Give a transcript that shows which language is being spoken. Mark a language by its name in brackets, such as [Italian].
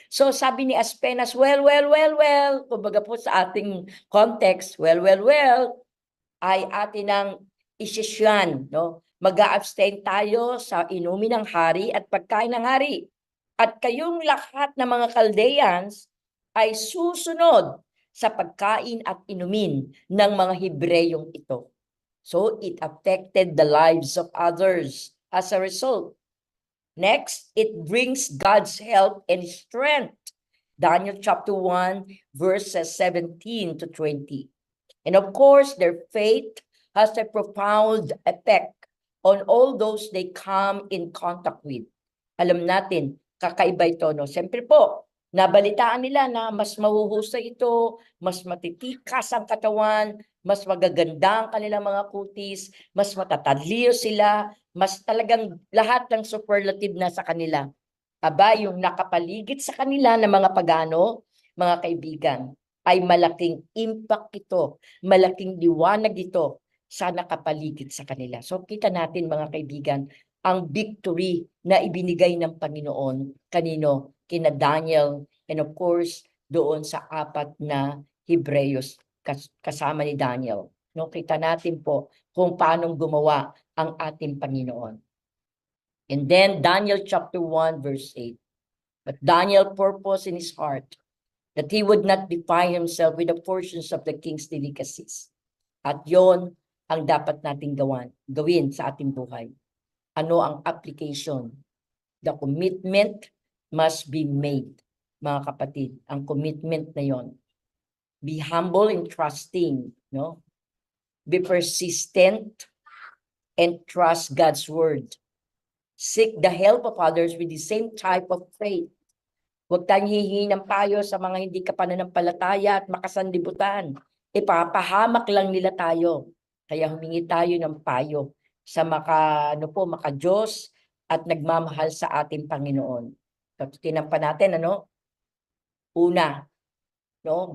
[Filipino] So sabi ni Aspenas, well, kumbaga po sa ating context, well, ay atin ang isisyan, no? Mag-a-abstain tayo sa inumin ng hari at pagkain ng hari. At kayong lahat ng mga Chaldeans ay susunod sa pagkain at inumin ng mga Hebreyong ito. [English] So it affected the lives of others as a result. Next, it brings God's help and strength. Daniel chapter 1, verses 17 to 20. And of course, their faith has a profound effect on all those they come in contact with. [Filipino] Alam natin, kakaiba ito, no? Siyempre po, nabalitaan nila na mas mahuhusay ito, mas matitikas ang katawan, mas magaganda ang kanilang mga kutis, mas matatadliyo sila, mas talagang lahat ng superlative na sa kanila. Aba, yung nakapaligid sa kanila ng mga pagano, mga kaibigan, ay malaking impact ito, malaking liwanag ito sa nakapaligid sa kanila. So kita natin mga kaibigan, ang victory na ibinigay ng Panginoon kanino? Kina Daniel and of course doon sa apat na Hebreyos kasama ni Daniel. No, kita natin po kung paano gumawa ang ating Panginoon. [English] And then Daniel chapter 1 verse 8. But Daniel purposed in his heart that he would not defile himself with the portions of the king's delicacies. [Filipino] At yon ang dapat nating gawin sa ating buhay. Ano ang application? [English] The commitment must be made, [Filipino] mga kapatid. Ang commitment na yon. [English] Be humble and trusting, no? Be persistent and trust God's word. Seek the help of others with the same type of faith. [Filipino] Huwag tayong hihingi ng payo sa mga hindi kapananampalataya at makasanlibutan. Ipapahamak lang nila tayo. Kaya humingi tayo ng payo sa maka-Diyos at nagmamahal sa ating Panginoon. Tutinan pa natin, ano? Una, no?